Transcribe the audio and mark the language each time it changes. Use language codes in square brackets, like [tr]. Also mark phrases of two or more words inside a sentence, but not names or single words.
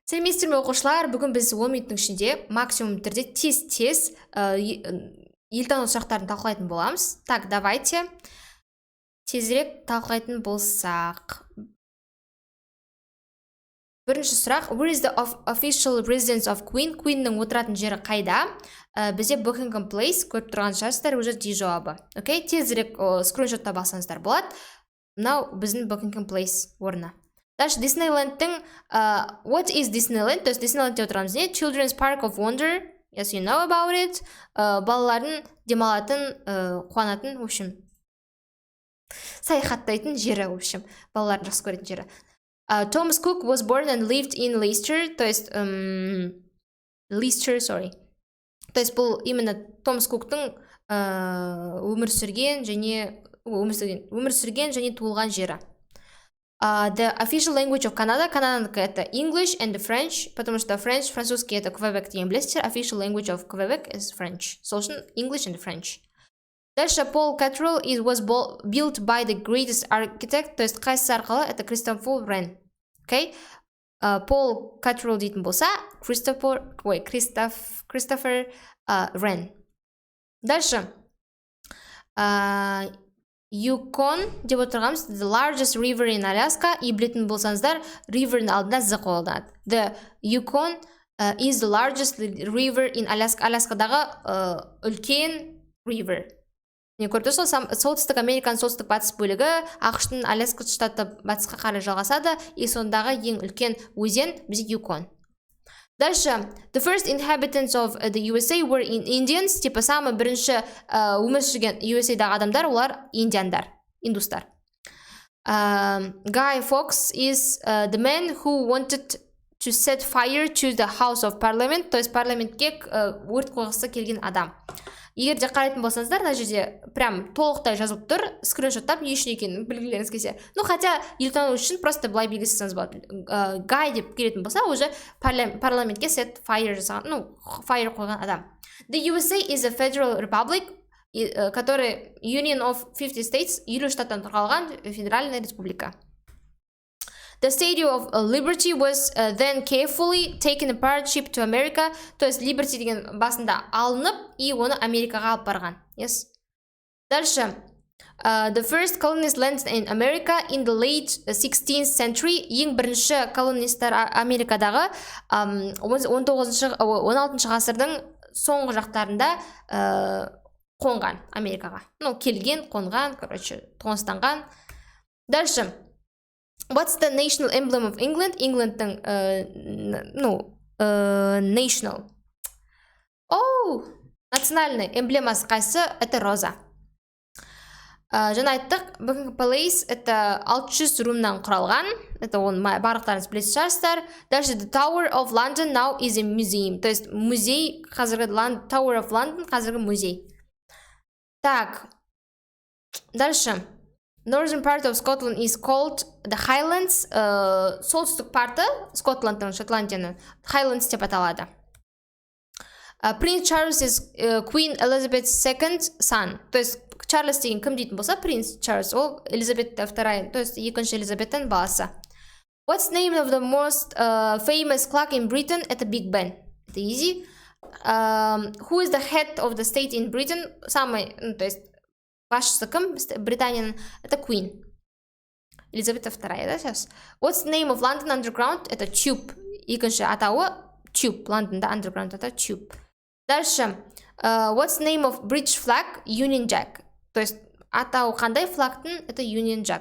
[kk] Сәлеметсіздер ме оқушылар, бүгін біз 10 минуттың ішінде максимум түрде тез елтану сұрақтарын талқылайтын боламыз. [ru] Так, давайте [kk] тезірек талқылайтын болсақ. Бірінші сұрақ, [en] where is the official residence of Queen? [kk] Queenнің отыратын жері қайда? Бізде Buckingham Place, көріп тұрған шығарсыздар, уже D жауабы. Окей, тезірек скриншотта бассаңыздар болады. Мынау біздің Buckingham Place орны. Дальше Disneyland'тың [en] what is Disneyland? [ru] То есть [kk] Disneyland'те отырамыз не? [en] Children's Park of Wonder. Yes, you know about it. [kk] Балалардың демалатын, қуанатын, [ru] в общем, [kk] саяхаттайтын жері, [ru] в общем, [kk] балалардың жақсы көретін жері. [en] Thomas Cook was born and lived in Leicester. [ru] То есть Leicester, sorry. То есть [kk] бұл именно Томас Куктың өмір сүрген және туылған жері. [en] The official language of Canada. Канаданікі это English and French, [ru] потому что французский это Quebec [kk] деген білесіздер. [en] Official language of Quebec is French. [kk] Сол үшін [en] English and French. Дальше Paul Cathedral was built by the greatest architect. [ru] То есть [kk] қайсысы арқылы? [ru] Это Christopher Wren. Okay? [kk] Paul Cathedral дейтін болса, Christopher Wren. [en] Дальше Yukon [kk] деп отырғанымыз [en] the largest river in Alaska. [kk] И білетін болсаңыздар, river'ның алдында Z қолданады. [en] The Yukon is the largest river in Alaska. [kk] Аляскадағы үлкен river. Не көрді сол, солтүстік Американың солтүстік батыс бөлігі ақштың Аляска штаты батысқа қарай жалғасады, и сондағы ең үлкен өзен бізде Yukon. [en] Дальше the first inhabitants of the USA were Indians. [ru] Типа самый [kk] бірінші өмір сүрген USA-дағы адамдар олар индиандар, индустар. [en] Guy Fawkes is the man who wanted to set fire to the House of Parliament. [ru] То есть [kk] парламентке өрт қойғысы келген адам. Егер де қарайтын болсаңыздар, мына жерде прям толықтай жазылып тұр, скриншоттап не үшін екенін білгілеріңіз келсе. [ru] Ну, хотя [kk] елтану үшін просто былай белгілесеңіз болады. Гай деп келетін болса, уже парламентке [en] set fire [kk] жасаған, ну, fire қойған адам. [en] The USA is a federal republic, который Union of 50 States, 50 [kk] штаттан тұрғалған [ru] федеральная республика. [en] The Statue of Liberty was then carefully taken apart, shipped to America. [ru] То есть [kk] Liberty деген басында алынып, и оны Америкаға алып барған. Yes. [ru] Дальше. [en] The first colonists landed in America in the late 16th century. [kk] Ең бірінші колонистер Америкадағы 16 ғасырдың соңғы жақтарында қонған Америкаға. Ну, келген, қонған, короче, тоныстанған. [ru] Дальше. [en] What's the national emblem of England? England'ның, national. [kk] Национальный эмблемасы қайсы? [ru] Это роза. [kk] Жаңа айттық, Buckingham Palace это 600 румнан құралған. Это оны барлықтарыңыз білесіз шығарсыздар. [en] Дальше the Tower of London now is a museum. [ru] То есть [kk] музей, қазіргі Tower of London қазіргі музей. [ru] Так. Дальше. [en] Northern part of Scotland is called the Highlands. [kk] Солтүстік парты Скотландтың, Шотландияның Highlands деп аталады. [en] Prince Charles is Queen Elizabeth II son. [ru] То есть [kk] Чарльз деген кім дейтін болса, Prince Charles, ол Элизабет II, [ru] то есть [kk] екінші Элизабеттің баласы. [en] What's the name of the most famous clock in Britain? [ru] Это Big Ben. Это easy. [en] Who is the head of the state in Britain? [ru] Самый, то есть [kk] басшысы кім? Британияның, [ru] это Queen. Елизавета II, да, сейчас? [en] What's the name of London Underground? [ru] Это Tube. [kk] Екінші атауы Tube. Лондонда Underground это Tube. [ru] Дальше. [en] What's the name of British flag? Union Jack. [ru] То есть [kk] атауы қандай флагтың? Это Union Jack.